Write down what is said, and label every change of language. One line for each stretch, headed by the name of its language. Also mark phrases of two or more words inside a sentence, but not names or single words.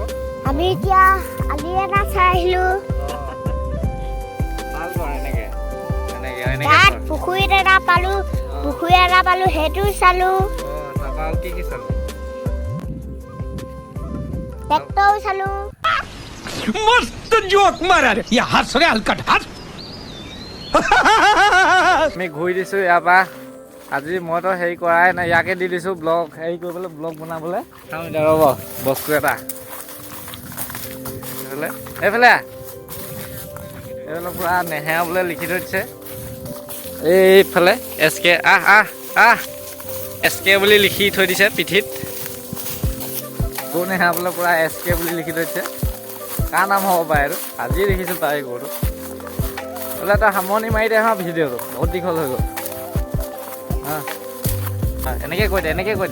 Assamese: আমি এতিয়া আলি এটা চাই আহিলোঁ ভাল কৰ এনেকৈ তাত পুখুৰী এটা পালোঁ সেইটো চালোঁ তাৰপৰা আৰু কি চালোঁ ট্ৰেক্টৰ চালোঁ
Hindi: मस्त जोक मारा रे ये हंस रे हलकट हंस
Assamese: আমি ঘূৰি দিছোঁ ইয়াৰ পৰা আজি মইতো হেৰি কৰাই নাই ইয়াকে দি দিছোঁ ব্লগ হেৰি কৰিবলৈ ব্লগ বনাবলৈ চাওঁ এতিয়া ৰ'ব বস্তু এটা এইফালে পূৰা নেহেৰাবলৈ লিখি থৈ দিছে এইফালে SK SK বুলি লিখি থৈ দিছে পিঠিত গৰু নেহেৰাবলৈ পূৰা SK বুলি লিখি থৈ দিছে কাৰ নাম হ'ব পাৰে এইটো আজিয়ে দেখিছোঁ তাই গৰুটো বোলে তই সামৰণি মাৰি দে হা ভিডিঅ'টো বহুত দীঘল হৈ গ'ল এনেকৈ কৈ দে